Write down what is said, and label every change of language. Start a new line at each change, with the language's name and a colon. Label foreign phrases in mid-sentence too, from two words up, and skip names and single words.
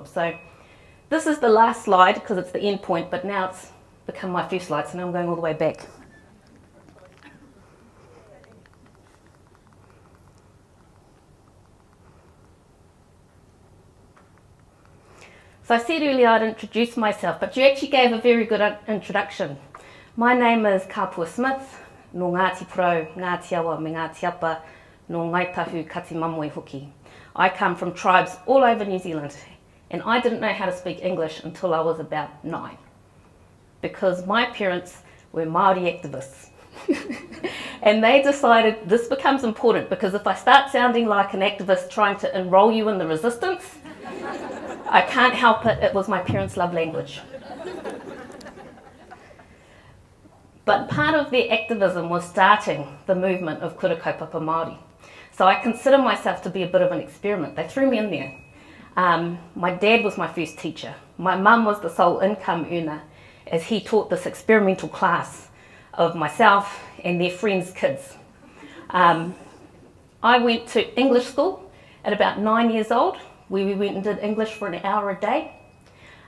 English: So this is the last slide because it's the end point, but now it's become my first slide, so now I'm going all the way back. So I said earlier I'd introduce myself, but you actually gave a very good introduction. My name is Kaapua Smith,
Māori: no Ngāti Pro, Ngāti Awa me Ngāti Apa, no Ngaitahu Kati Mamoi Hoki.
English: I come from tribes all over New Zealand, and I didn't know how to speak English until I was about 9, because my parents were Māori activists. And they decided this becomes important, because if I start sounding like an activist trying to enroll you in the resistance, I can't help it, it was my parents' love language. But part of their activism was starting the movement of
Māori: kura kaupapa Māori.
English: So I consider myself to be a bit of an experiment. They threw me in there. My dad was my first teacher. My mum was the sole income earner as he taught this experimental class of myself and their friends' kids. I went to English school at about 9 years old, where we went and did English for an hour a day.